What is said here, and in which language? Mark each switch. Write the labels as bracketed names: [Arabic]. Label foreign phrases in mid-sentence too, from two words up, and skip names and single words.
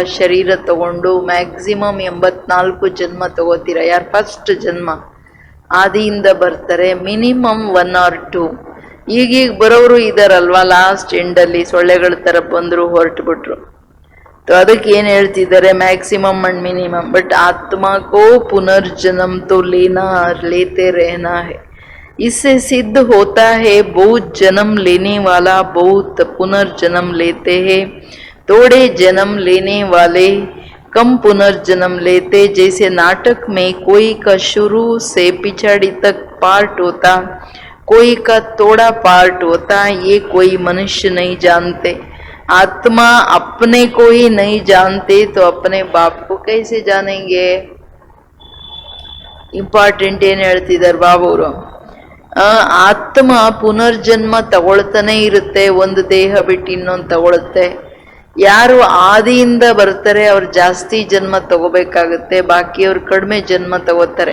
[Kannada] ಶರೀರ ತಗೊಂಡು ಮ್ಯಾಕ್ಸಿಮಮ್ 84 ಜನ್ಮ ತಗೋತೀರಾ. ಯಾರು ಫಸ್ಟ್ ಜನ್ಮ ಆದಿಯಿಂದ ಬರ್ತಾರೆ, ಮಿನಿಮಮ್ 1 or 2. ಈಗೀಗ ಬರೋರು ಇದಾರಲ್ವಾ, [English] last endಲ್ಲಿ [Kannada] ಸೊಳ್ಳೆಗಳ ತರ ಬಂದ್ರು ಹೊರಟು ಬಿಟ್ರು. ಅದಕ್ಕೆ ಏನ್ ಹೇಳ್ತಿದ್ದಾರೆ, [English] maximum and minimum. [Hindi] ಬಟ್ आत्मा को पुनर्जन्म तो लेते रहना है. इससे सिद्ध होता है बहुत जन्म लेने वाला बहुत पुनर्जन्म लेते हैं, थोड़े जन्म लेने वाले कम पुनर्जन्म लेते. जैसे नाटक में कोई का शुरू से पिछड़ी तक पार्ट होता, कोई का थोड़ा पार्ट होता. ये कोई मनुष्य नहीं जानते. आत्मा अपने को ही नहीं जानते तो अपने बाप को कैसे जानेंगे? [Kannada] ಇಂಪಾರ್ಟೆಂಟ್ ಏನ್ ಹೇಳ್ತಿದ್ದಾರೆ ಬಾಬುರು. ಆತ್ಮ ಪುನರ್ಜನ್ಮ ತಗೊಳ್ತಾನೆ ಇರುತ್ತೆ, ಒಂದು ದೇಹ ಬಿಟ್ಟು ಇನ್ನೊಂದು ತಗೊಳುತ್ತೆ. ಯಾರು ಆದಿಯಿಂದ ಬರ್ತಾರೆ ಅವ್ರು ಜಾಸ್ತಿ ಜನ್ಮ ತಗೋಬೇಕಾಗುತ್ತೆ, ಬಾಕಿಯವ್ರು ಕಡಿಮೆ ಜನ್ಮ ತಗೋತಾರೆ.